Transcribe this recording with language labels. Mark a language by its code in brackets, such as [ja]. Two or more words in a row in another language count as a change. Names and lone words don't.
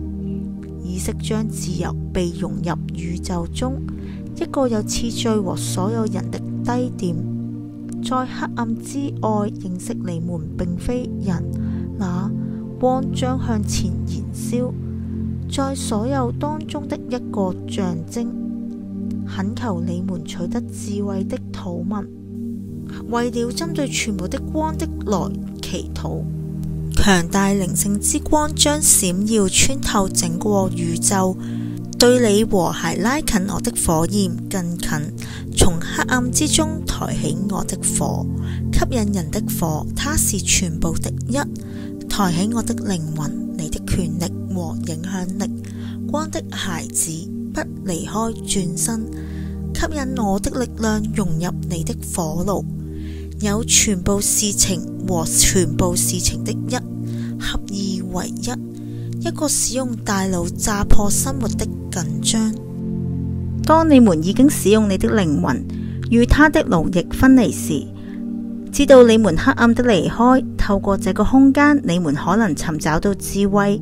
[zh] 意識將自由被融入宇宙中，一個有次序和所有人的低點，在黑暗之外認識你們並非人，那光將向前燃燒，在所有當中的一個象徵。懇求你們取得智慧的禱文，為了針對全部的光的來祈禱。強大靈性之光將閃耀穿透整個宇宙， 對你和諧拉近我的火焰更近，從黑暗之中抬起我的火，吸引人的火，它是全部的一，抬起我的靈魂，你的權力和影響力，光的孩子不離開轉身，吸引我的力量融入你的火爐，有全部事情和全部事情的一，合二為一個使用大腦炸破生活的緊張。當你們已經使用你的靈魂與他的奴役分離時，知道你們黑暗的離開，透過這個空間，你們可能尋找到智慧。